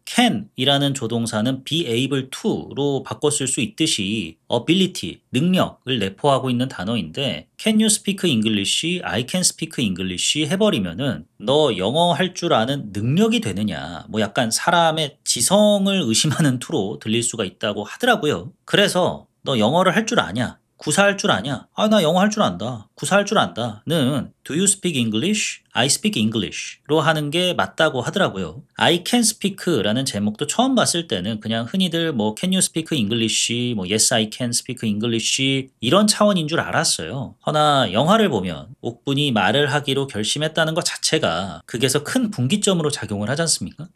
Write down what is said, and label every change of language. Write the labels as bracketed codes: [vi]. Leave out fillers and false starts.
[ko] can 이라는 조동사는 be able to로 바꿨을 수 있듯이 ability, 능력을 내포하고 있는 단어인데 [en] can you speak English, [ko] I can speak English 해버리면은 너 영어 할 줄 아는 능력이 되느냐 뭐 약간 사람의 지성을 의심하는 투로 들릴 수가 있다고 하더라고요. 그래서 너 영어를 할 줄 아냐? 구사할 줄 아냐? 아, 나 영어 할 줄 안다. 구사할 줄 안다.는 [en] Do you speak English? I speak English [ko] 로 하는 게 맞다고 하더라고요. I can speak라는 제목도 처음 봤을 때는 그냥 흔히들 뭐 [en] Can you speak English? [ko] 뭐 [en] Yes, I can speak English [ko] 이런 차원인 줄 알았어요. 허나 영화를 보면 옥분이 말을 하기로 결심했다는 것 자체가 극에서 큰 분기점으로 작용을 하지 않습니까?